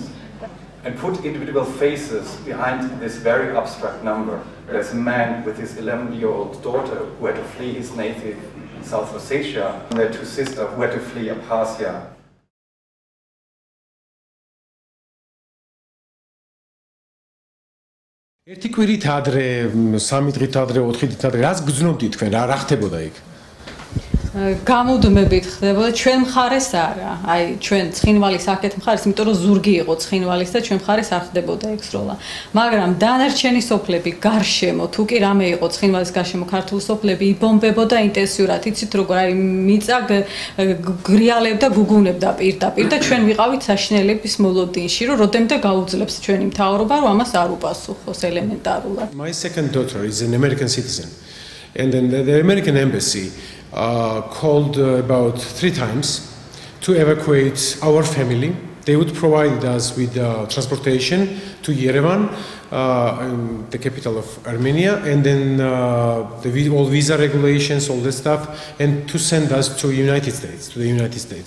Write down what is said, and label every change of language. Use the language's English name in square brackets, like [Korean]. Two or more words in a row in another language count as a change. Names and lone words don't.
[English] And put individual faces behind this very abstract number. There's a man with his 11-year-old daughter who had to flee his native South Ossetia, and their two sisters who had to flee Abkhazia. [Georgian] ერთი კვირით ადრე, 3 დღით ადრე, 4 დღით ადრე, რას გძნობდით თქვენ, რა ხდებოდა იქ? გამუდმებით ხდებოდა ჩვენ მხარეს არა. აი ჩვენ ცხინვალის აქეთ მხარეს, იმიტომ რომ ზურგი იყო ცხინვალის და ჩვენ მხარეს არ ხდებოდა ეგ სროლა. მაგრამ დანარჩენი სოფლები გარშემო, თუ კი რამე იყო ცხინვალის გარშემო ქართული სოფლები იბომბებოდა ინტენსიურად. იცით როგორ არის მიწა გრიალებდა, გუგუნებდა პირდაპირ და ჩვენ ვიყავით საშინელების მოლოდინში, რომ როდემდე გაუძლებს ჩვენი მთავრობა, რომ ამას არ უპასუხოს ელემენტარულად. [English] My second daughter is an American citizen, and then the American embassy called about 3 times to evacuate our family. They would provide us with transportation to Yerevan, the capital of Armenia, and then all visa regulations, all that stuff, and to send us to the United States.